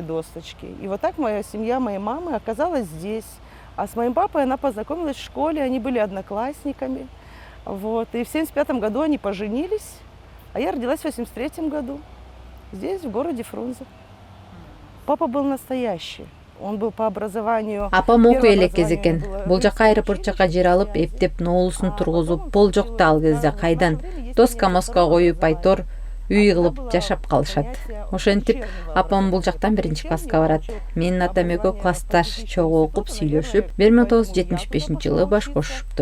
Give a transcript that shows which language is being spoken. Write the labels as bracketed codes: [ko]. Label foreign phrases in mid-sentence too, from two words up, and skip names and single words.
[ru] И вот так моя семья моей мамы оказалась здесь. А с моим папой она познакомилась в школе, они были одноклассниками. Вот. И в 1975 году они поженились, а я родилась в 1983 году, здесь, в городе Фрунзе. Папа был настоящий. Он был по образованию... [ky] Апам окуу элеккез экен. Бул жакка аэропорт жакка жер алып, эптеп ноолусун тургузуп, пол жокта ал кезде кайдан тоска моска коюп айтор үй кылып жашап калышат. Ошентип апам бул жактан 1-класска барат. Менин атам экөө классташ чогуу окуп сүйлөшүп 1975-жылы баш кошушуптур.